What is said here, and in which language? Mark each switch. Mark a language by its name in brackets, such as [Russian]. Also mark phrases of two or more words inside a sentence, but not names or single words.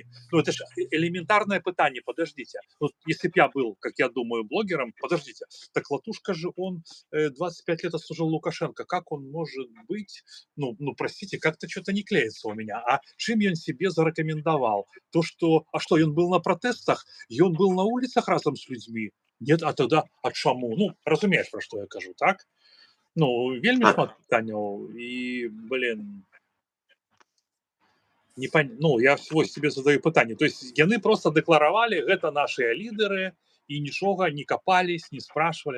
[Russian] Ну, это же элементарное пытание, подождите. Вот если бы я был, как я думаю, блогером, подождите, так Латушка же, он 25 лет отслужил Лукашенко, как он может быть, ну простите, как-то что-то не клеится у меня. А чем он себе зарекомендовал? То, что, а что, он был на протестах, и он был на улицах разом с людьми? Нет, а тогда [Belarusian] ад чаму? Ну, разумеешь, про что я кажу, так? Ну, вельмі так, шмат пытанняў і, блин, ну, я вось себе задаю пытанне. [Russian] То есть [Belarusian] яны просто дэкларавалі, гэта нашыя лідары і нічога не капались, не спрашивали.